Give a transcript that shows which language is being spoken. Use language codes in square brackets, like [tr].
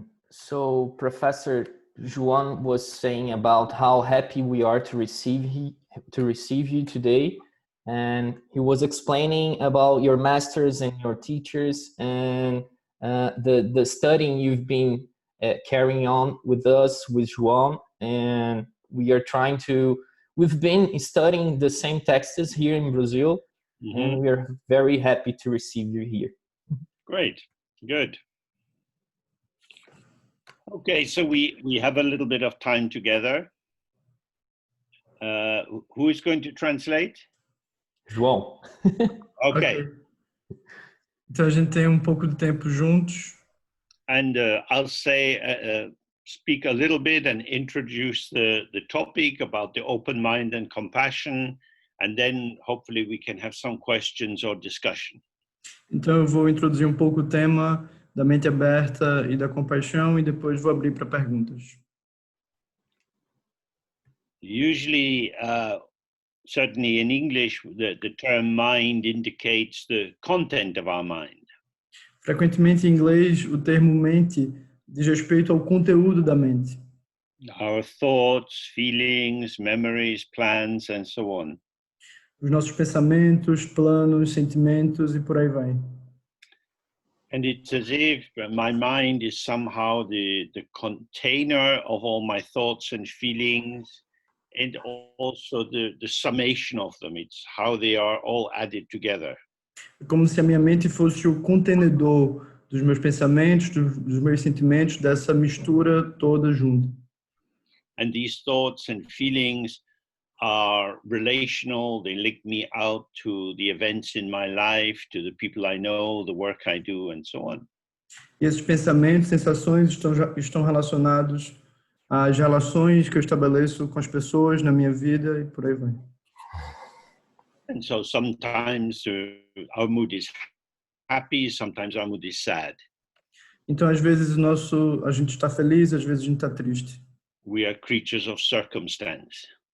[en] So Professor Joāo was saying about how happy we are to receive you today, and he was explaining about your masters and your teachers and the studying you've been carrying on with us, with Joāo, and we've been studying the same texts here in Brazil, and we are very happy to receive you here. Great, good. Okay, so we have a little bit of time together. Who is going to translate? João. Okay. [pt] Então a gente tem um pouco de tempo juntos. [en] And I'll say, speak a little bit and introduce the topic about the open mind and compassion, and then hopefully we can have some questions or discussion. [pt] Então eu vou introduzir um pouco o tema da mente aberta e da compaixão e depois vou abrir para perguntas. [en] Usually, certainly in English, the term mind indicates the content of our mind. [pt] Frequentemente em inglês, o termo mente diz respeito ao conteúdo da mente. [en] Our thoughts, feelings, memories, plans, and so on. [pt] Os nossos pensamentos, planos, sentimentos e por aí vai. [en] And it's as if my mind is somehow the container of all my thoughts and feelings, and also the summation of them. It's how they are all added together. [pt] É como se a minha mente fosse o contenedor dos meus pensamentos, dos meus sentimentos, dessa mistura toda junto. [en] And these thoughts and feelings are relational. They link me out to the events in my life, to the people I know, the work I do, and so on. [pt] E esses pensamentos, sensações estão relacionados às relações que eu estabeleço com as pessoas na minha vida e por aí vai. [en] And so sometimes our mood is happy, sometimes our mood is sad. [pt] Então, às vezes a gente está feliz, às vezes a gente está triste. [en] We are creatures of circumstance.